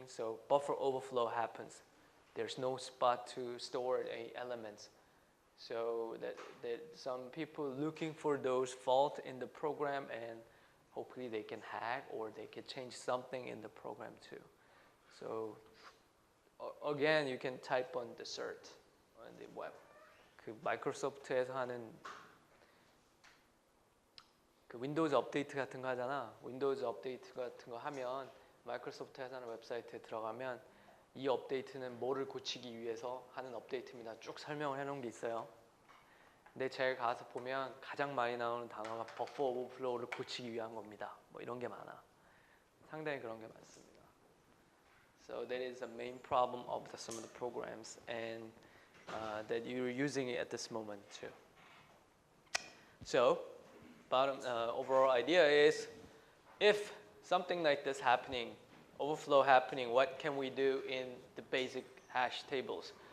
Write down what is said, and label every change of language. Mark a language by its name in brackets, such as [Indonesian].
[English] So buffer overflow happens. There's no spot to store any elements. So that some people looking for those faults in the program, and hopefully they can hack or they can change something in the program too. So again, you can type on the CERT on the web. [Korean] 그 마이크로소프트에서 하는 그 윈도우즈 업데이트 같은 거 하잖아. 윈도우즈 업데이트 같은 거 하면 마이크로소프트에서 하는 웹사이트에 들어가면 이 업데이트는 뭐를 고치기 위해서 하는 업데이트입니다. 쭉 설명을 해놓은 게 있어요. 근데 제가 가서 보면 가장 많이 나오는 단어가 버퍼 오버플로우를 고치기 위한 겁니다. 뭐 이런 게 많아. 상당히 그런 게 많습니다. [English] So that is the main problem of some of the programs, and that you're using it at this moment too. So, overall idea is, if something like this happening, overflow happening, what can we do in the basic hash tables?